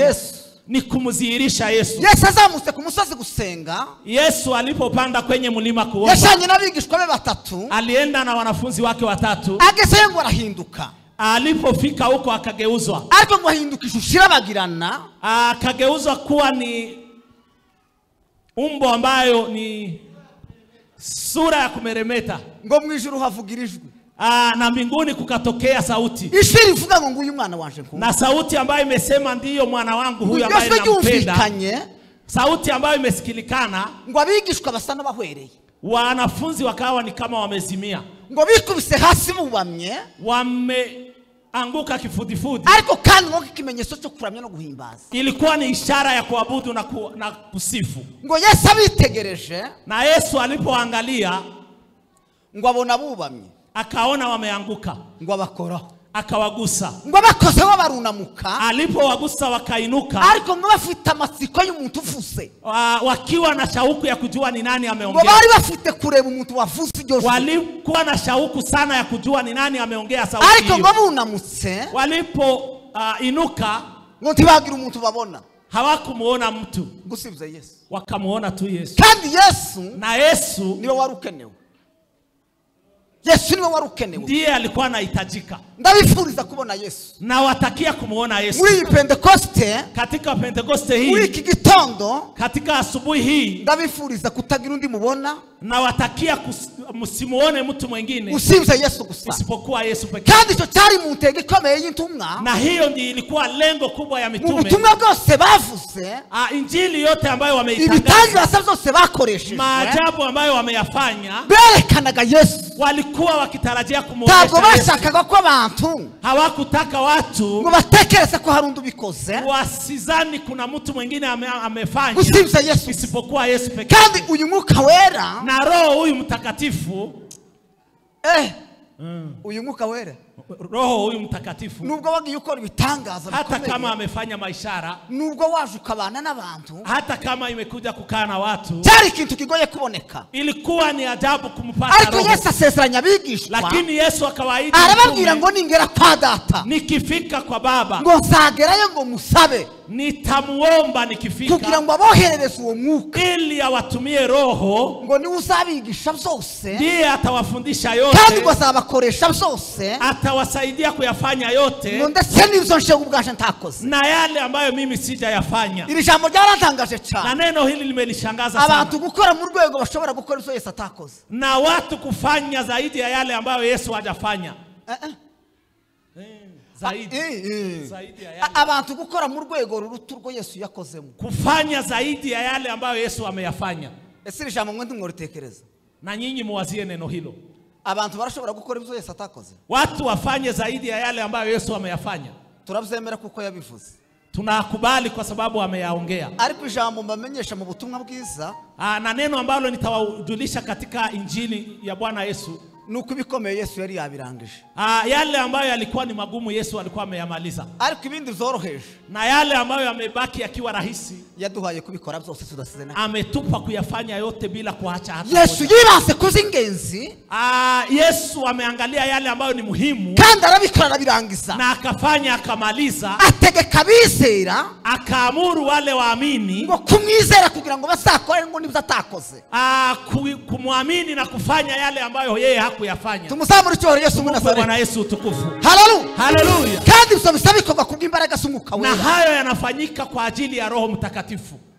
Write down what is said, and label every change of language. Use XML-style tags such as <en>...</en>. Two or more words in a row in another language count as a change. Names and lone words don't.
<sw>Yesu, ni kumudhihirisha Yesu.</sw> <rw>Yesu azamutse ku musozi gusenga,</rw> <sw>Yesu alipopanda kwenye mlima kuomba,</sw> <rw>yashanye n'abigishwa be batatu,</rw> <sw>alienda na wanafunzi wake watatu,</sw> <rw>agezeyo ngo arahinduka.</rw> <sw>Alipofika huko akageuzwa,</sw> <rw>ariko ngo ahindukisha ushirabagirana,</rw> <sw>akageuzwa kuwa ni umbo ambayo ni sura ya kumeremeta,</sw> <rw>ngo mu ijuru havugira ijwi,</rw> <sw>na mbinguni kukatokea sauti,</sw> <rw>ijwi rivuga ngo nguyu mwana wanje nkunda,</rw> <sw>na sauti ambayo imesema ndiyo mwana wangu huyu ambaye nampenda, sauti ambayo imesikilikana,</sw> <rw>ngo abigishwa basa n'abahwereye,</rw> <sw>wanafunzi wakawa ni kama wamezimia,</sw> <rw>ngo bikubise hasi bubamye,</rw> <sw>wameanguka kifudifudi,</sw> <rw>ariko kandi ngo kimenyetso cyo kuramya no guhimbaza,</rw> <sw>ilikuwa ni ishara ya kuabudu na kusifu.</sw> <rw>ngo Yesu abitegereje,</rw> <sw>na Yesu alipoangalia,</sw> <rw>ngo abona bubamye,</rw> <sw>akaona wameanguka,</sw> <rw>ngo abakoraho,</rw> <sw>akawagusa,</sw> <rw>ngo bakozeho barunamuka,</rw> <sw>alipowagusa wakainuka,</sw> <rw>ariko ngo bafite amatsiko y'umuntu uvuze,</rw> <sw>wakiwa na shauku ya kujua ni nani ameongea,</sw> <rw>ngo bari bafite kureba umuntu wavuze iryo jwi,</rw> <sw>walikuwa na shauku sana ya kujua ni nani ameongea sauti hiyo,</sw> <rw>ariko ngo bunamutse,</rw> <sw>walipo inuka,</sw> <rw>ngo ntibagira umuntu babona,</rw> <sw>hawakumuona mtu</sw> <rw>gusibye Yesu,</rw> <sw>wakamuona tu Yesu,</sw> <rw>kandi Yesu,</rw> <sw>na Yesu</sw> <rw>niwe wari ukenewe, Yesu niwe wari ukenewe,</rw> <sw>ndiye alikuwa anahitajika.</sw> <rw>Ndabifuriza kubona Yesu,</rw> <sw>na watakia kumuona Yesu</sw> <rw>muri Pentecoste,</rw> <sw>katika Pentecoste hii,</sw> <rw>muri iki gitondo,</rw> <sw>katika asubuhi hii,</sw> <rw>ndabifuriza kutagira undi mubona,</rw> <sw>na watakia msimuone mtu mwingine</sw> <rw>usibye Yesu gusa,</rw> <sw>isipokuwa Yesu pekee.</sw> <rw>Kandi icyo cyari mu ntego ikomeye y'intumwa,</rw> <sw>na hiyo ndiyo ilikuwa lengo kubwa ya mitume,</sw> <rw>ubutumwa bwose bavuze,</rw> <sw>injili yote ambayo wameitangaza,</sw> <rw>ibitangaza byose bakoresheje,</rw> <sw>maajabu ambayo wameyafanya,</sw> <rw>berekanaga Yesu,</rw> <sw>walikuwa wakitarajia kumuonyesha Yesu.</sw> <rw>Ntabwo bashakaga ko abantu,</rw> <sw>hawakutaka watu</sw> <rw>ngo batekereze ko hari undi ubikoze,</rw> <sw>wasizani kuna mtu mwingine amefanya,</sw> <rw>usibye Yesu,</rw> <sw>isipokuwa Yesu pekee.</sw> <rw>Kandi uyu Mwuka Wera,</rw> <sw>na Roho huyu Mtakatifu,</sw> <rw>uyu Mwuka Wera,</rw> <sw>Roho huyu Mtakatifu,</sw> <rw>nubwo wagiye ukora ibitangaza</rw> <sw>hata kama amefanya maishara,</sw> <rw>nubwo waje ukabana n'abantu,</rw> <sw>hata kama imekuja kukaa na watu,</sw> <rw>cyari ikintu kigoye kuboneka,</rw> <sw>ilikuwa ni ajabu kumpata</sw> <rw>ariko</rw> <sw>Roho.</sw> <rw>Yesu asezeranya abigishwa,</rw> <sw>lakini Yesu akawaahidi,</sw> <rw>arababwira ngo ningera kwa Data,</rw> <sw>nikifika kwa Baba,</sw> <rw>ngo nzagerayo ngo musabe,</rw> <sw>nitamuomba nikifika,</sw> <rw>kugira ngo aboherereze uwo Mwuka,</rw> <sw>ili awatumie Roho,</sw> <rw>ngo niwe uzabigisha byose,</rw> <sw>ndiye atawafundisha yote,</sw> <rw>kandi ngo azabakoresha byose,</rw> <sw>atawasaidia kuyafanya yote,</sw> <rw>ngo ndetse n'ibyo nje ubwaje ntakoze,</rw> <sw>na yale ambayo mimi sijayafanya.</sw> <rw>Iri jambo ryaratangaje cyane,</rw> <sw>na neno hili limenishangaza sana,</sw> <rw>abantu gukora mu rwego bashobora gukora ibyo Yesu atakoze,</rw> <sw>na watu kufanya zaidi ya yale ambayo Yesu hajafanya. Zaidi ya yale.</sw> <rw>Abantu gukora mu rwego ruruta urwo Yesu yakozemo,</rw> <sw>kufanya zaidi ya yale ambayo Yesu ameyafanya.</sw> <rw>Ese iri jambo mwe ntimworitekereza,</rw> <sw>na nyinyi muwazie neno hilo,</sw> <rw>abantu barashobora gukora ibyo Yesu atakoze,</rw> <sw>watu wafanye zaidi ya yale ambayo Yesu ameyafanya.</sw> <rw>Turabyemera kuko yabivuze,</rw> <sw>tunakubali kwa sababu ameyaongea.</sw> <rw>Ariko ijambo mbamenyesha mu butumwa bwiza,</rw> <sw>na neno ambalo nitawajulisha katika injili ya Bwana Yesu,</sw> <rw>nuko ibikomeye Yesu yari yabirangije,</rw> <sw>yale ambayo yalikuwa ni magumu Yesu alikuwa ameyamaliza,</sw> <rw>ariko ibindi zoroheje,</rw> <sw>na yale ambayo yamebaki yakiwa rahisi,</sw> <rw>yaduhaye kubikora byose tudasize na,</rw> <sw>ametupa kuyafanya yote bila kuacha hata</sw> <rw>Yesu yibanze kuzingenzi,</rw> <sw>Yesu ameangalia yale ambayo ni muhimu,</sw> <rw>kandi arabikora arabirangiza,</rw> <sw>na akafanya akamaliza,</sw> <rw>ategeka bizera,</rw> <sw>akaamuru wale waamini</sw> <rw>ngo kumwizera kugira ngo bazakore ngo nibyo atakoze,</rw> <sw>kumwamini na kufanya yale ambayo yeye kuyafanya.</sw> <rw>Tumuzamure icyubahiro Yesu</rw> <sw>Tumpe Nazareti. Bwana Yesu utukufu. Haleluya. Haleluya.</sw> <rw>Kandi bisaba bikorwa kubw'imbaraga z'Umwuka Na Wera.</rw> <sw>hayo yanafanyika kwa ajili ya Roho Mtakatifu.</sw>